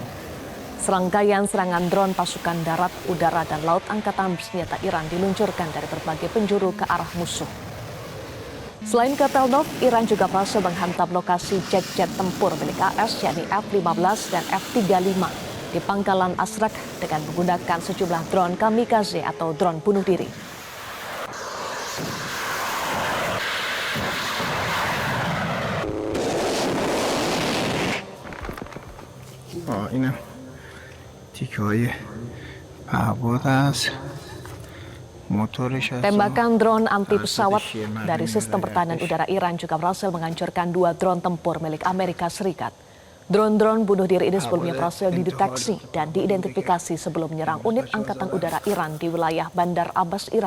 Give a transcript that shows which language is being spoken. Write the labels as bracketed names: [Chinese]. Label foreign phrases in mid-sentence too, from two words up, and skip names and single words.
[Indonesian] Serangkaian serangan drone pasukan darat, udara, dan laut angkatan bersenjata Iran diluncurkan dari berbagai penjuru ke arah musuh. Selain ke Tel Nov, Iran juga berhasil menghantam lokasi jet-jet tempur milik AS yakni F-15 dan F-35 di pangkalan Asrak dengan menggunakan sejumlah drone kamikaze atau drone bunuh diri. [Persian] این تیکه‌های پهپاد است. [Indonesian] Tembakan drone anti pesawat dari sistem pertahanan udara Iran juga berhasil menghancurkan 2 drone tempur milik Amerika Serikat. Drone-drone bunuh diri ini sebelumnya berhasil dideteksi dan diidentifikasi sebelum menyerang unit angkatan udara Iran di wilayah Bandar Abbas, Iran.